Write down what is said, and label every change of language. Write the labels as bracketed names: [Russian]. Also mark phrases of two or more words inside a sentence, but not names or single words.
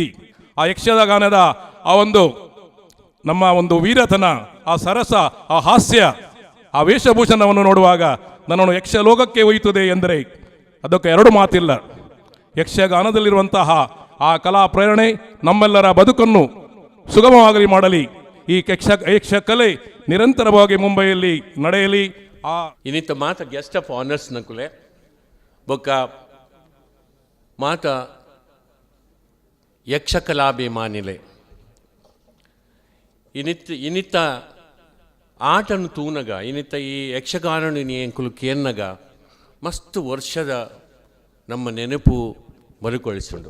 [Kannada] ಆ ಯಕ್ಷಗಾನದ ಆ ಒಂದು ನಮ್ಮ ಒಂದು ವೀರತನ, ಆ ಸರಸ, ಆ ಹಾಸ್ಯ, ಆ ವೇಷಭೂಷಣವನ್ನು ನೋಡುವಾಗ ನನ್ನನ್ನು ಯಕ್ಷಲೋಕಕ್ಕೆ ಒಯ್ಯುತ್ತದೆ ಎಂದರೆ ಅದಕ್ಕೆ 2 ಮಾತಿಲ್ಲ. ಯಕ್ಷಗಾನದಲ್ಲಿರುವಂತಹ ಆ ಕಲಾ ಪ್ರೇರಣೆ ನಮ್ಮೆಲ್ಲರ ಬದುಕನ್ನು ಸುಗಮವಾಗಿ ಮಾಡಲಿ. ಈ ಯಕ್ಷ ಕಲೆ ನಿರಂತರವಾಗಿ ಮುಂಬೈಯಲ್ಲಿ ನಡೆಯಲಿ. [Tulu] ಇನ್ನಿತ ಮಾತ [English] guest of honours [Tulu] ನಕುಲೆ ಬೊಕ್ಕ ಮಾತ ಯಕ್ಷಕಲಾಭಿಮಾನಿಲೆ ಇನ್ನಿತ್ತ ಆಟನು ತೂನಗ ಇನ್ನಿತ್ತ ಈ ಯಕ್ಷಗಾನನು ಎಂಕುಲು ಕೇನ್ನಗ ಮಸ್ತ್ ವರ್ಷದ ನಮ್ಮ ನೆನಪು ಮರುಕಳಿಸುಂಡು.